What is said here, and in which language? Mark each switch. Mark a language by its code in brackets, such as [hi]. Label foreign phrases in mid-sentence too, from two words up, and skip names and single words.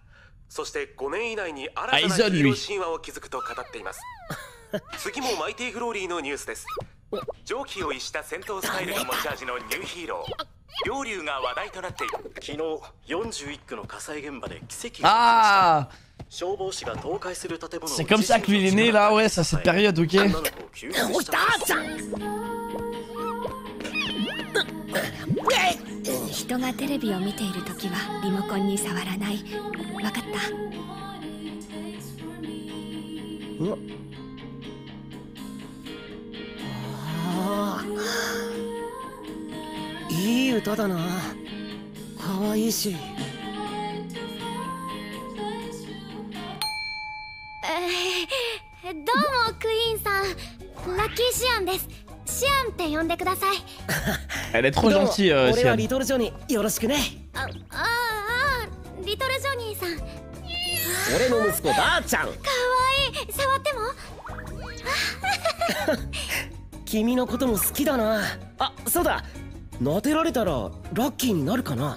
[ja] そして5年以内に新たなヒーロー神話を築くと語っています。次もマイティグローリーのニュースです。常軌を逸した戦闘スタイルが持ち味のニューヒーロー両竜が話題となっている。昨日41区の火災現場で奇跡が起きました。消防士が倒壊する建物を [fr] C'est comme ça que lui il est né là, ouais, c'est à cette période, ok. [ja] 人がテレビを見ているときはリモコンに触らない。わかった？いい歌だな。可愛いし。どうもクイーンさん、ラッキーシアンです。シアンって呼んでください。 [fr] Elle est trop gentille, [ja] 俺はリトルジョニー、よろしくね。リトルジョニーさん。俺の息子ダーちゃん。かわいい。触っても？君のことも好きだな。あ、そうだ。撫でられたらラッキーになるかな。